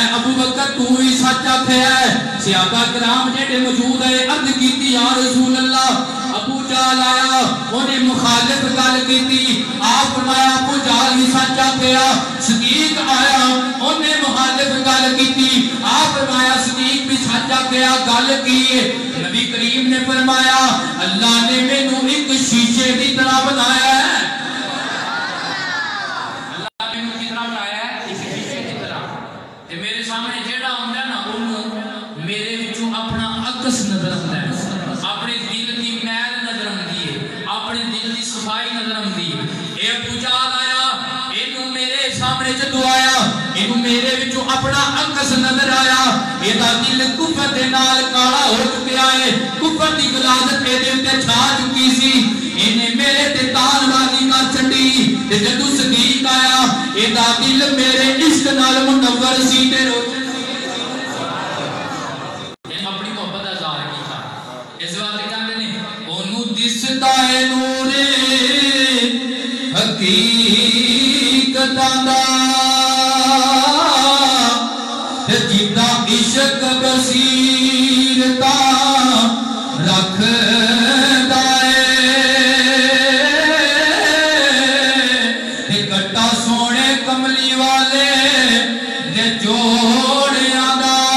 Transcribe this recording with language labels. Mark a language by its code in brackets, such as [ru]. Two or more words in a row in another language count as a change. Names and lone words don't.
[pa] ابو بکر تو ہی سچ آکھے ہے صحابہ کرام جڑے موجود ہے عرض کیتی [ar] یا رسول اللہ [pa] ابو جہل آیا انہیں مخالف گل کیتی آپ فرمایا ابو جہل ہی سچ آکھیا صدیق آیا انہیں مخالف گل کیتی آپ فرمایا صدیق بھی سچ آکھیا گل کی نبی کریم نے فرمایا اللہ نے مینوں ایک شیشے کی طرح بنایا ہے اللہ نے مینوں کی طرح بنایا ہے ایک شیشے کی طرح تے میرے سامنے جیڑا ہوندا نا اونوں میرے وچوں اپنا عکس نظر آندا ہے اپنے دل دی میل نظر آندی ہے اپنے دل دی صفائی نظر آندی ہے اے ابو جہل آیا اینوں میرے سامنے جدوں آیا اینوں میرے وچوں اپنا عکس نظر آیا اے دا دل کفر دے نال کالا ہو چکیا ہے کفر دی غلاظت اے دے تے چھا چکی سی اینے میرے تے تان بازی کر چھڈی تے جدوں صدیق آیا اے دا دل میرے عشق نال منور سی تے روشن اپنی محبت دا اظہار کیتا اس واسطے کہندے نے اونوں دسدا ہے نور حقیقتاں دا جدا عشق بصیرتا رکھدا ہے کٹا سونے کملی والے دے جوڑیاں دا